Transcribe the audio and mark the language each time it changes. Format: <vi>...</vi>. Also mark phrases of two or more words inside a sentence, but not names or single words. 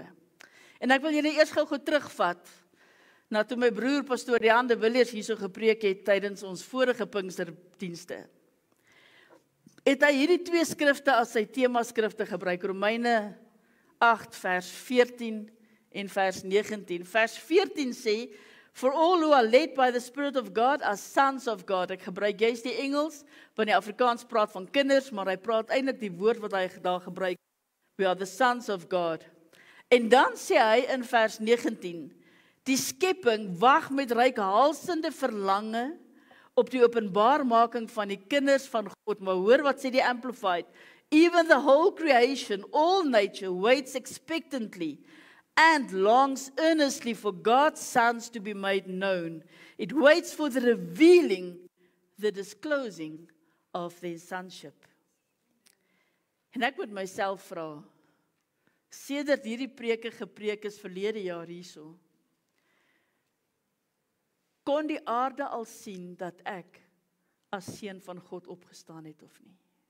<af>En ek wil julle eers gou terugvat na toe my broer pastoor Jan de Villiers hierso gepreek het tydens ons vorige Pinksterdienste. Het hy hierdie 2 skrifte as sy tema skrifte gebruik, Romeine 8 vers 14 en vers 19. Vers 14 sê,</af> <en>for all who are led by the Spirit of God are sons of God.</en> <af>Ek gebruik juist die Engels, want die Afrikaans praat van kinders, maar hy praat eintlik die woord wat hy daar gebruik.</af> <en>We are the sons of God.</en> <af>En dan sê hy in vers 19, die skepping wag met reikhalsende verlange op die openbaarmaking van die kinders van God. Maar hoor wat sê die Amplified,</af> <en>even the whole creation, all nature waits expectantly and longs earnestly for God's sons to be made known. It waits for the revealing, the disclosing of their sonship.</en> <af>En ek moet myself vra, sedert hierdie preke gepreek is verlede jaar hierso, kon die aarde al sien dat ek as seun van God opgestaan het of nie?</af>